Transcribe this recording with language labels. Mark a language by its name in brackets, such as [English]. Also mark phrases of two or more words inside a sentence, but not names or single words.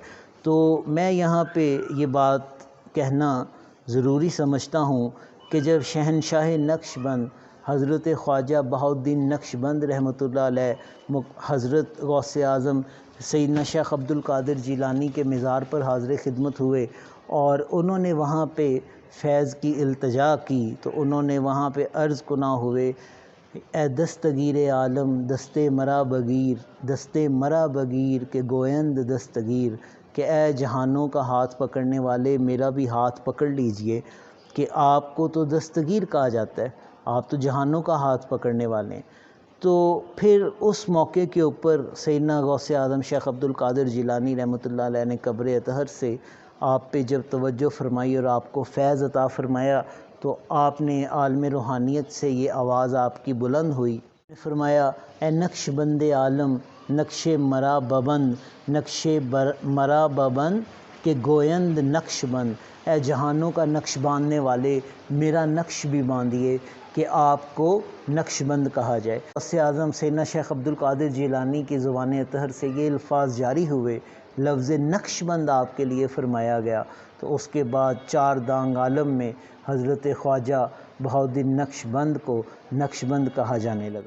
[Urdu] تو میں یہاں پہ یہ بات کہنا ضروری سمجھتا ہوں کہ جب شہنشاہ نقش بند حضرت خواجہ بہاؤالدین نقش بند رحمۃ اللہ علیہ حضرت غوث اعظم سیدنا شیخ عبد القادر جیلانی کے مزار پر حاضر خدمت ہوئے اور انہوں نے وہاں پہ فیض کی التجا کی، تو انہوں نے وہاں پہ عرض کنا ہوئے، [Persian] اے دستگیر عالم دستے مرا بگیر، دستے مرا بگیر کے گویند دستگیر، [Urdu] کہ اے جہانوں کا ہاتھ پکڑنے والے میرا بھی ہاتھ پکڑ لیجئے، کہ آپ کو تو دستگیر کہا جاتا ہے، آپ تو جہانوں کا ہاتھ پکڑنے والے ہیں۔ تو پھر اس موقع کے اوپر سیدنا غوث اعظم شیخ عبد القادر جیلانی رحمۃ اللہ علیہ نے قبر اطہر سے آپ پہ جب توجہ فرمائی اور آپ کو فیض عطا فرمایا تو آپ نے عالم روحانیت سے یہ آواز آپ کی بلند ہوئی، فرمایا [Persian] اے نقش بند عالم نقش مرا ببند، نقش مرا ببند کہ گویند نقش بند، [Urdu] اے جہانوں کا نقش باندھنے والے میرا نقش بھی باندھیے کہ آپ کو نقش بند کہا جائے۔ غوث اعظم سیدنا شیخ عبد القادر جیلانی کی زبان اطہر سے یہ الفاظ جاری ہوئے، لفظ نقش بند آپ کے لیے فرمایا گیا، تو اس کے بعد چار دانگ عالم میں حضرت خواجہ بہاؤالدین نقش بند کو نقش بند کہا جانے لگا۔